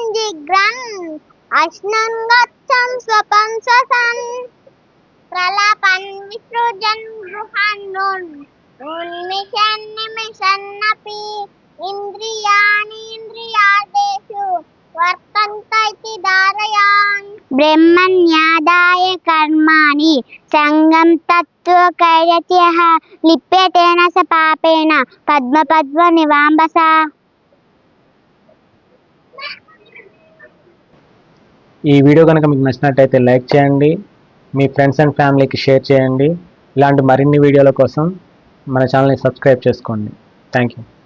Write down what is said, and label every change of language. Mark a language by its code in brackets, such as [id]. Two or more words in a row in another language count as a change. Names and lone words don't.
[sa] जिघ्रन् अश्नन् गच्छन् स्वपन् स्वसन् प्रलपन् विसृजन् गृहान् उन्मिषन् निमिषन्नपि इन्द्रियाणि इन्द्रियार्थेषु वर्तन्त इति धारयान् ब्रह्मण्यादाय कर्माणि सङ्गं तत्त्वकैरत्यः लिप्यतेन स पापेन पद्मपद्मनिवाम्बसा [te] ఈ వీడియో కనుక మీకు నచ్చినట్టయితే లైక్ చేయండి, మీ [en] friends and familyki [te] షేర్ చేయండి. ఇలాంటి మరిన్ని వీడియోల కోసం మన ఛానల్ని సబ్స్క్రైబ్ చేసుకోండి. [en] thank you.